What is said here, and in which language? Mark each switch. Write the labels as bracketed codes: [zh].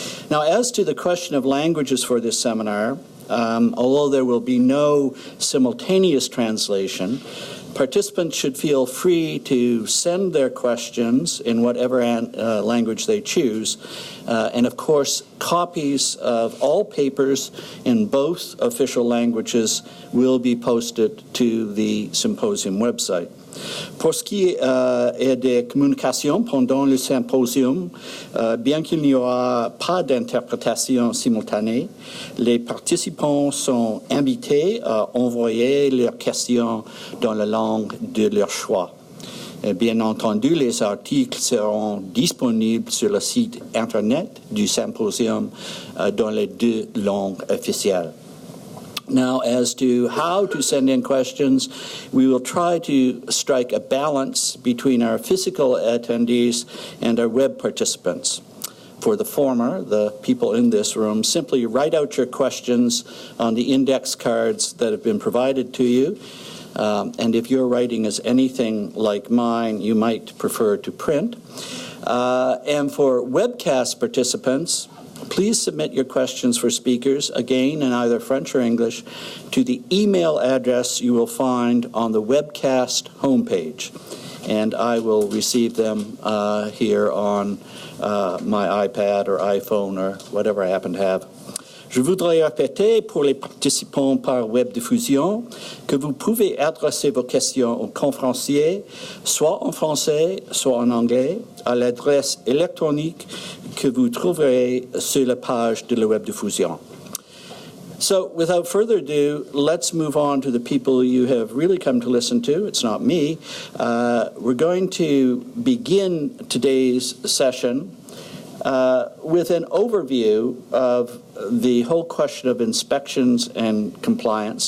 [en] Now, as to the question of languages for this seminar, although there will be no simultaneous translation, participants should feel free to send their questions in whatever language they choose. And of course, copies of all papers in both official languages will be posted to the symposium website. [fr] Pour ce qui est des communications pendant le symposium, bien qu'il n'y aura pas d'interprétation simultanée, les participants sont invités à envoyer leurs questions dans la langue de leur choix. Bien entendu, les articles seront disponibles sur le site Internet du symposium dans les deux langues officielles. [en] Now, as to how to send in questions, we will try to strike a balance between our physical attendees and our web participants. For the former, the people in this room, simply write out your questions on the index cards that have been provided to you. And if your writing is anything like mine, you might prefer to print. And for webcast participants, please submit your questions for speakers, again in either French or English, to the email address you will find on the webcast homepage. And I will receive them here on my iPad or iPhone or whatever I happen to have. [fr] Je voudrais répéter pour les participants par webdiffusion que vous pouvez adresser vos questions aux conférenciers, soit en français, soit en anglais, à l'adresse électronique que vous trouverez sur la page de la webdiffusion. [en] So, without further ado, let's move on to the people you have really come to listen to. It's not me. We're going to begin today's session with an overview of the whole question of inspections and compliance.